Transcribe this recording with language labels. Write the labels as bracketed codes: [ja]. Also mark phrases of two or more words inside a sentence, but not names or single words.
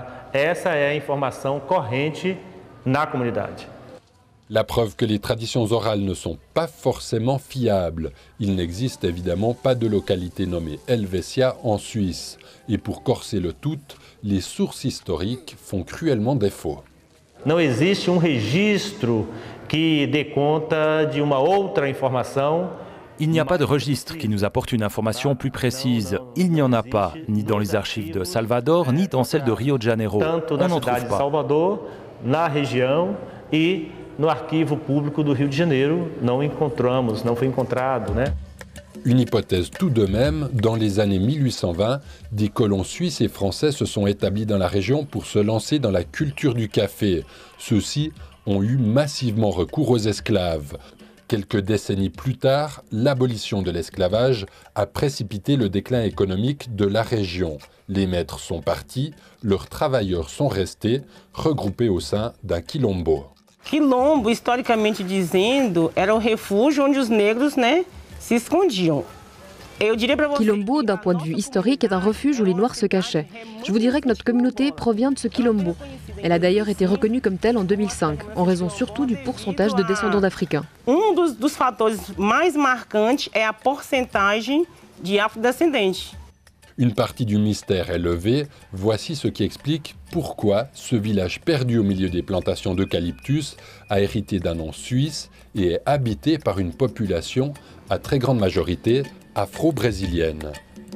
[fr] La preuve que les traditions orales ne sont pas forcément fiables. Il n'existe évidemment pas de localité nommée Helvetia en Suisse. Et pour corser le tout, les sources historiques font cruellement défaut. [pt] Não existe registro que dê conta de uma outra informação. [fr] Il n'y a pas de registre qui nous apporte une information plus précise. Il n'y en a pas, ni dans les archives de Salvador, ni dans celles de Rio de Janeiro. On n'en trouve pas. [pt] Salvador, na região e no arquivo público do Rio de Janeiro não encontramos, não foi encontrado, né? [fr] Une hypothèse tout de même, dans les années 1820, des colons suisses et français se sont établis dans la région pour se lancer dans la culture du café. Ceux-ci ont eu massivement recours aux esclaves. Quelques décennies plus tard, l'abolition de l'esclavage a précipité le déclin économique de la région. Les maîtres sont partis, leurs travailleurs sont restés, regroupés au sein d'un quilombo. [pt] Quilombo, historiquement dizendo, era o refúgio onde os negros, se escondiam. [fr] Quilombo, d'un point de vue historique, est un refuge où les Noirs se cachaient. Je vous dirais que notre communauté provient de ce quilombo. Elle a d'ailleurs été reconnue comme telle en 2005, en raison surtout du pourcentage de descendants d'Africains. [pt] Dos fatores mais marcantes é a porcentagem de afrodescendentes. [fr] Une partie du mystère est levée. Voici ce qui explique pourquoi ce village perdu au milieu des plantations d'eucalyptus a hérité d'un nom suisse et est habité par une population à très grande majorité afro-brésilienne.